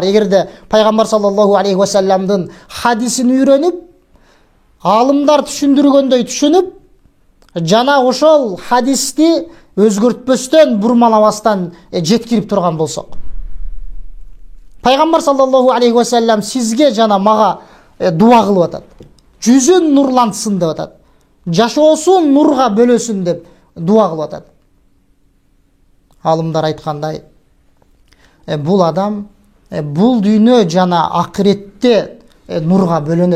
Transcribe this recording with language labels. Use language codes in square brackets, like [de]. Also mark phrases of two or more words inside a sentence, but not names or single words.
[ky] Эгерде Пайгамбар [ar] صلى الله عليه وسلم дын [ky] хадисин үйрөнүп, алымдар түшүндүргөндөй түшүнүп, жана ошол хадисти өзгөртпөстөн, бурмалабастан жеткирип турган болсок. Пайгамбар [ar] صلى الله عليه وسلم [ky] сизге жана мага дуа кылып атат. Жүзүн нурлантсын деп атат. Жашоосун нурга бөлөсүн деп дуа кылып атат. Алымдар айткандай, бул адам бул дүйнө жана акыретте нурга бөлөнөт.